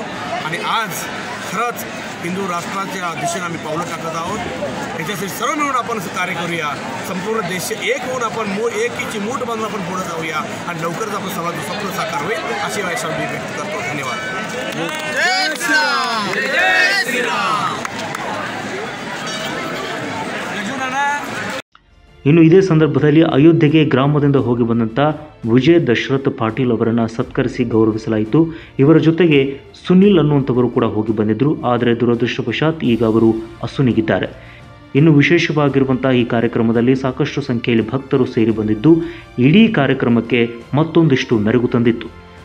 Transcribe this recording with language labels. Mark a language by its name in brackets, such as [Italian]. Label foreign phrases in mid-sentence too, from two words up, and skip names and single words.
[Marathi] आणि आज खरंच हिंदू राष्ट्राच्या दिशेने आम्ही पावलं टाकत आहोत. याच्यासाठी सर्व मिळून आपण कार्य करूया. संपूर्ण देश एक होऊन आपण एकीची मूठ बांधून आपण पुढे जाऊया आणि लवकरच आपण सर्वांचं स्वप्न साकार होईल अशी आशा मी व्यक्त करतो. धन्यवाद. जय श्रीराम. जय श्रीराम. [Kannada] ಇನ್ನು ಇದೇ ಸಂದರ್ಭದಲ್ಲಿ ಅಯೋಧ್ಯೆಗೆ ಗ್ರಾಮದಿಂದ ಹೋಗಿ ಬಂದಂಥ ವಿಜಯ್ ದಶರಥ್ ಪಾಟೀಲ್ ಅವರನ್ನು ಸತ್ಕರಿಸಿ ಗೌರವಿಸಲಾಯಿತು. ಇವರ ಜೊತೆಗೆ ಸುನಿಲ್ ಅನ್ನುವಂಥವರು ಕೂಡ ಹೋಗಿ ಬಂದಿದ್ದರು. ಆದರೆ ದುರದೃಷ್ಟವಶಾತ್ ಈಗ ಅವರು ಅಸುನೀಗಿದ್ದಾರೆ. ಇನ್ನು ವಿಶೇಷವಾಗಿರುವಂಥ ಈ ಕಾರ್ಯಕ್ರಮದಲ್ಲಿ ಸಾಕಷ್ಟು ಸಂಖ್ಯೆಯಲ್ಲಿ ಭಕ್ತರು ಸೇರಿ ಬಂದಿದ್ದು ಇಡೀ ಕಾರ್ಯಕ್ರಮಕ್ಕೆ ಮತ್ತೊಂದಿಷ್ಟು ಮೆರುಗು ತಂದಿತ್ತು.